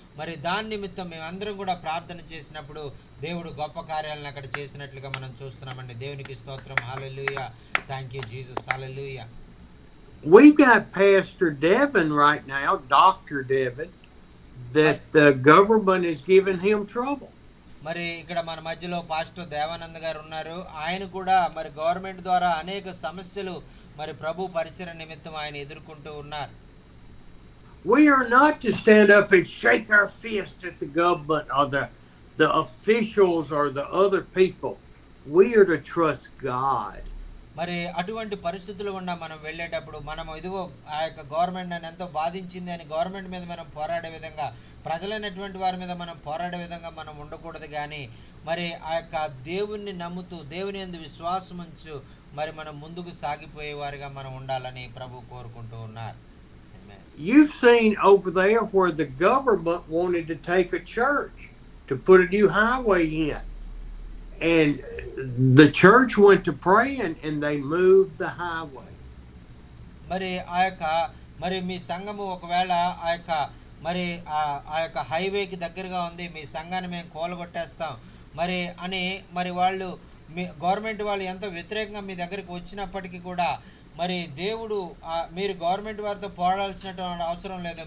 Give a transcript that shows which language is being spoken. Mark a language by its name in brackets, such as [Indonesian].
[Telugu] మరి దాని నిమిత్తం మేమందరం కూడా ప్రార్థన చేసినప్పుడు దేవుడు గొప్ప కార్యాలను అక్కడ చేసినట్లుగా మనం చూస్తున్నామండి. దేవునికి స్తోత్రం. హల్లెలూయా. [English] Thank you Jesus. [Telugu] Hallelujah. [English] We've got Pastor Devin right now, Dr. Devin, that the government is giving him trouble. [Telugu] మరి ఇక్కడ మన మధ్యలో పాస్టర్ దేవానంద్ గారు ఉన్నారు. ఆయన కూడా మరి గవర్నమెంట్ ద్వారా అనేక సమస్యలు మరి ప్రభు పరిచర్య నిమిత్తం ఆయన ఎదుర్కొంటూ ఉన్నారు. [English] We are not to stand up and shake our fist at the government or the officials or the other people. We are to trust God. [Telugu] మరి అటువంటి పరిస్థితులు గుండా మనం వెళ్ళేటప్పుడు మనం ఇదిగో ఆ యొక్క గవర్నమెంట్ నన్ను ఎంతో బాధించింది అని గవర్నమెంట్ మీద మనం పోరాడే విధంగా, ప్రజలైనటువంటి వారి మీద మనం పోరాడే విధంగా మనం ఉండకూడదు. కానీ మరి ఆ యొక్క దేవుణ్ణి నమ్ముతూ దేవుని యందు విశ్వాసం ఉంచు మరి మనం ముందుకు సాగిపోయే వారిగా మనం ఉండాలని ప్రభు కోరుకుంటూ ఉన్నారు. [English] You've seen over there where the government wanted to take a church to put a new highway in. And the church went to praying and they moved the highway. [Telugu] మరి మరి మీ సంఘము ఒకవేళ మరి ఆ యొక్క హైవేకి దగ్గరగా ఉంది, మీ సంఘాన్ని మేము కూలగొట్టేస్తాం మరి అని మరి వాళ్ళు మీ గవర్నమెంట్ వాళ్ళు ఎంతో వ్యతిరేకంగా మీ దగ్గరికి వచ్చినప్పటికీ కూడా మరి దేవుడు మీరు గవర్నమెంట్ వారితో పోరాడాల్సినటువంటి అవసరం లేదు.